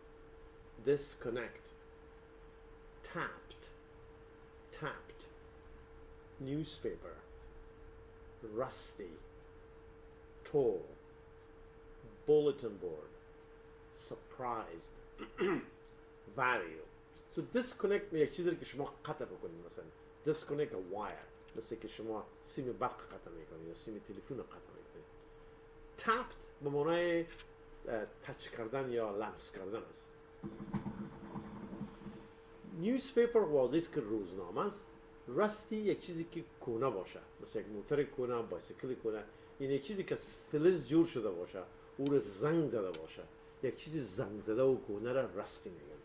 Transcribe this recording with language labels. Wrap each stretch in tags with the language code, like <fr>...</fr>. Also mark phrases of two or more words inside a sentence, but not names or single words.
<en>Disconnect, disconnect, tapped, tapped, newspaper, rusty, toll, bulletin board, surprised, value.</en> <fa>So disconnect یک چیزی که شما قطع بکنید، مثلا</fa> <en>disconnect a wire،</en> <fa>مثل که شما سیم برق قطع میکنید یا سیم تلفن قطع میکنید. tapped به معنای تچ کردن یا لمس کردن است. newspaper واضحه که روزنامه است. راستی یک چیزی که کهنه باشه، مثل یک موتور کهنه، بایسیکل کهنه، این یک چیزی که از فلز جور شده باشه، او رو زنگ زده باشه، یک چیزی زنگ زده و کهنه را راستی میگن.</fa>